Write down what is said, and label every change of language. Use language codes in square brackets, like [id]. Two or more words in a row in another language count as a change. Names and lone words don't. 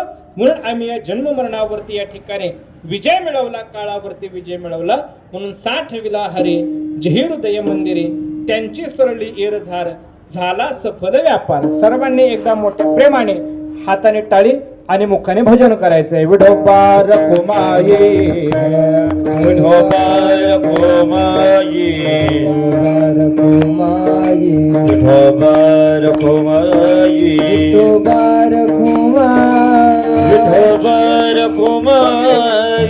[mr] म्हणून आम्ही या जन्म मरणावरती या ठिकाणी विजय मिळवला, काळावरती विजय मिळवला. म्हणून साठविला हरी जही हृदय मंदिरे, त्यांची सरळी एरझार झाला सफल व्यापार. सर्वांनी एकदा मोठ्या प्रेमाने हाताने टाळी आणि मुखाने भजन करायचंय. विठोबा रखुमाये, विठोबा रखुमाये, विठोबा रखुमाये, विठोबा रखुमाये, विठोबा रखुमाये,